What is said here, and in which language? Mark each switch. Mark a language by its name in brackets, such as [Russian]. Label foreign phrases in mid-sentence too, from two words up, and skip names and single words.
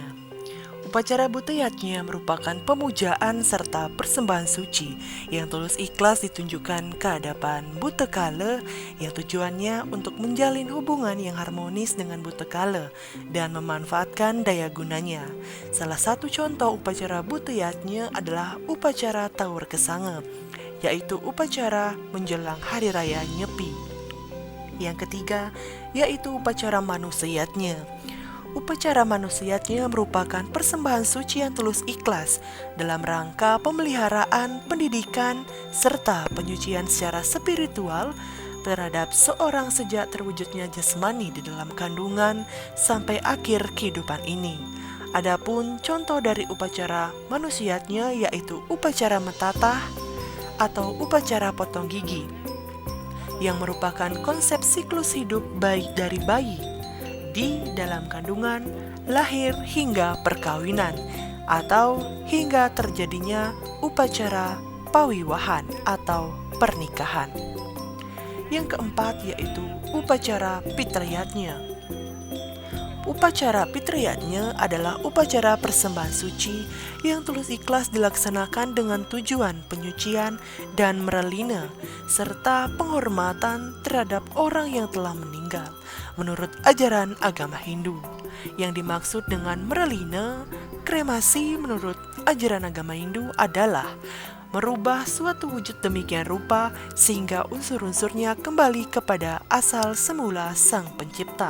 [Indonesian] Upacara Buteyatnya merupakan pemujaan serta persembahan suci yang tulus ikhlas ditunjukkan ke hadapan Butekala, yang tujuannya untuk menjalin hubungan yang harmonis dengan Butekala dan memanfaatkan daya gunanya. Salah satu contoh upacara Buteyatnya adalah upacara Tawur Kesange, yaitu upacara menjelang Hari Raya Nyepi. Yang ketiga yaitu upacara Manusayatnya. upacara manusiatnya merupakan persembahan suci yang tulus ikhlas dalam rangka pemeliharaan, pendidikan, serta penyucian secara spiritual terhadap seorang sejak terwujudnya jasmani di dalam kandungan sampai akhir kehidupan ini. Adapun contoh dari upacara manusiatnya yaitu upacara mentatah atau upacara potong gigi, yang merupakan konsep siklus hidup baik dari bayi di dalam kandungan, lahir hingga perkawinan, atau hingga terjadinya upacara pawiwahan atau pernikahan. Yang keempat yaitu upacara pitrayatnya. Upacara pitrayatnya adalah upacara persembahan suci yang tulus ikhlas dilaksanakan dengan tujuan penyucian dan merelina serta penghormatan terhadap orang yang telah meninggal menurut ajaran agama Hindu. Yang dimaksud dengan merelina, kremasi menurut ajaran agama Hindu adalah merubah suatu wujud demikian rupa sehingga unsur-unsurnya kembali kepada asal semula Sang Pencipta.